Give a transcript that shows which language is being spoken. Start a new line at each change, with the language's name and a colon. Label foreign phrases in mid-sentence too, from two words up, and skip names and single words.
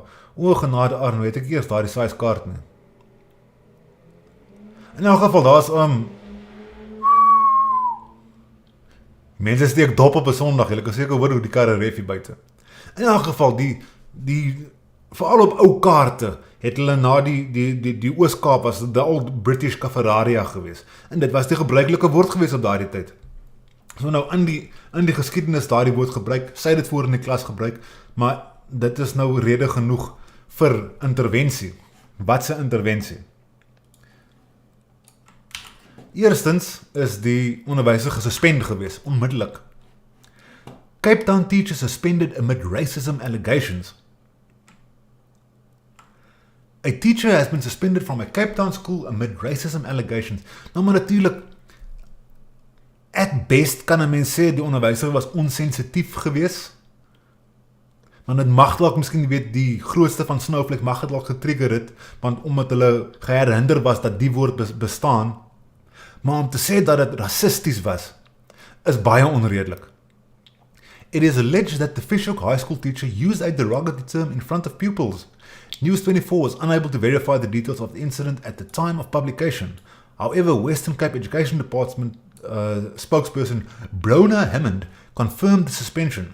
Afrikaans: O genade Arno, het ek eers daardie size kaart nie. In elk geval, daar's mense steek dop op 'n Sondag, julle kan seker hoor hoe die karre ref hier buite. In elk geval, die veral op ou kaarte het hulle na die Oos-Kaap was
English: the old British
Afrikaans: Kafferaria gewees. En dit was die gebruikelike woord gewees op daardie tyd. So nou in die geskiedenis daardie woord gebruik, sy dit voor in die klas gebruik, maar dit is nou rede genoeg vir intervensie. Wat se intervensie? Eerstens is die onderwyser gesuspend gewees, onmiddellik.
English: Cape Town teacher suspended amid racism allegations. A teacher has been suspended from a Cape Town school amid racism allegations.
Afrikaans: Nou maar natuurlik,
English: at best
Afrikaans: kan 'n mens sê die onderwyser was onsensitief gewees. Maar dit mag dalk miskien weet die grootste van Snowflake mag dit dalk getrigger het, want omdat hulle geherinner was dat die woord bestaan. Maar om te sê dat dit rassisties was, is baie onredelik.
English: It is alleged that the Vishoek High School teacher used a derogatory term in front of pupils. News 24 was unable to verify the details of the incident at the time of publication. However, Western Cape Education Department spokesperson Bronne Hammond confirmed the suspension.